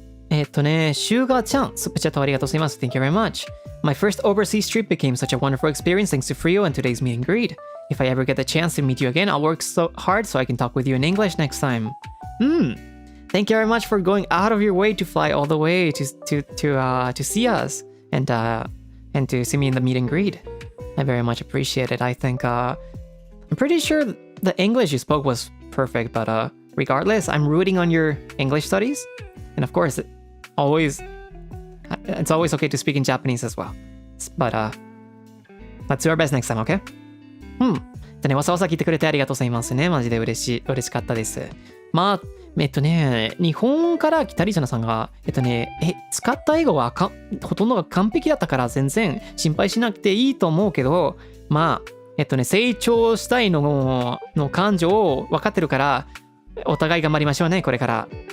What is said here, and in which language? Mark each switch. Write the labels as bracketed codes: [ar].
[ja] Suga-chan, super chat ありがとうございます. [en] Thank you very much. My first overseas trip became such a wonderful experience thanks to Frio and today's meet and greet. If I ever get the chance to meet you again, I'll work so hard so I can talk with you in English next time. Thank you very much for going out of your way to fly all the way to see us and to see me in the meet and greet. I very much appreciate it. I think I'm pretty sure the English you spoke was perfect, but regardless, I'm rooting on your English studies. And of course, it's always okay to speak in Japanese as well. But let's do our best next time, okay? [ja] でね、わざわざ聞いてくれてありがとうございますね。マジで嬉しかったです。まあ、日本から来たリジャナさんが、使った英語はほとんどが完璧だったから全然心配しなくていいと思うけど、まあ、成長したいの感情を分かってるから、お互い頑張りましょうね、これから。